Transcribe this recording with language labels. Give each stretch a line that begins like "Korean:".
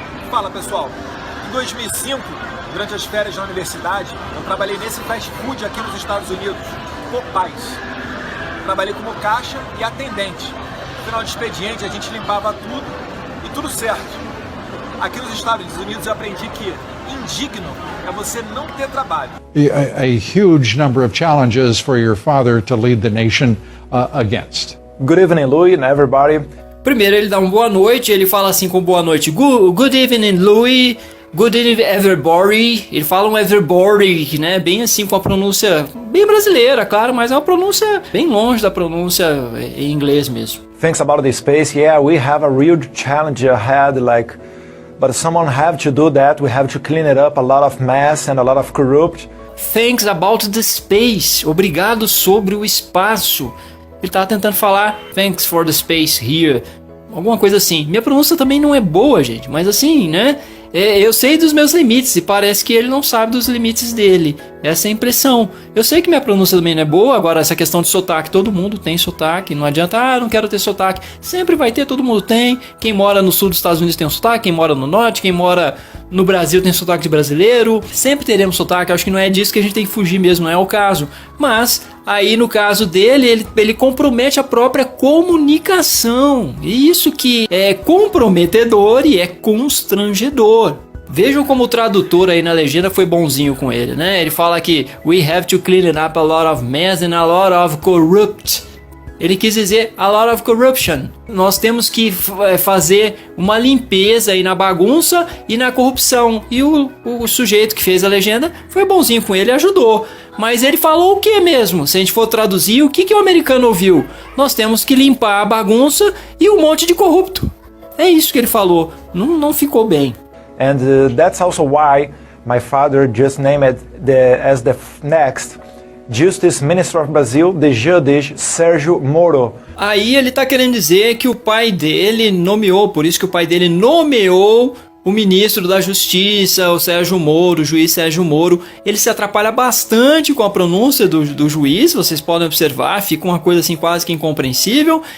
Portuguese: Fala pessoal, em 2005, durante as férias na universidade, eu trabalhei nesse fast food aqui nos Estados Unidos, Popeyes. Trabalhei como caixa e atendente. No final de expediente a gente limpava tudo e tudo certo. Aqui nos Estados Unidos eu aprendi que indigno é você não ter trabalho.
English: A huge number of challenges for your father to lead the nation against. Good evening, Louis and everybody.
Portuguese: Primeiro ele dá uma boa noite, ele fala assim com boa noite.
English: Good evening, Louis. Good evening, everybody.
Portuguese: Ele fala um everybody, né? Bem assim, com a pronúncia bem brasileira, claro, mas é uma pronúncia bem longe da pronúncia em inglês mesmo.
English: Thanks about the space. Yeah, we have a real challenge ahead, but someone have to do that. We have to clean it up, a lot of mess and a lot of corrupt. Thanks about the space.
Portuguese: Obrigado sobre o espaço. Ele tava tentando falar
English: thanks for the space here.
Portuguese: Alguma coisa assim. Minha pronúncia também não é boa, gente, mas assim, né? Eu sei dos meus limites e parece que ele não sabe dos limites dele. Essa é a impressão. Eu sei que minha pronúncia também não é boa. Agora, essa questão de sotaque, todo mundo tem sotaque. Não adianta, não quero ter sotaque. Sempre vai ter, todo mundo tem. Quem mora no sul dos Estados Unidos tem um sotaque. Quem mora no norte, quem mora no Brasil tem sotaque de brasileiro. Sempre teremos sotaque. Acho que não é disso que a gente tem que fugir mesmo, não é o caso. Mas, aí no caso dele, ele compromete a própria comunicação. Isso que é comprometedor e é constrangedor. Vejam como o tradutor aí na legenda foi bonzinho com ele, né? Ele fala que
English: we have to clean up a lot of mess and a lot of corrupt.
Portuguese: Ele quis dizer
English: a lot of corruption.
Portuguese: Nós temos que fazer uma limpeza aí na bagunça e na corrupção. E o sujeito que fez a legenda foi bonzinho com ele e ajudou. Mas ele falou o que mesmo? Se a gente for traduzir, o que o americano ouviu? Nós temos que limpar a bagunça e um monte de corrupto. É isso que ele falou. Não ficou bem.
English: And that's also why my father just named as the next Justice Minister of Brazil, the Judge Sérgio Moro.
Portuguese: Aí ele tá querendo dizer que o pai dele nomeou, por isso que o pai dele nomeou o ministro da Justiça, o Sérgio Moro, o juiz Sérgio Moro. Ele se atrapalha bastante com a pronúncia do juiz, vocês podem observar, fica uma coisa assim quase que incompreensível.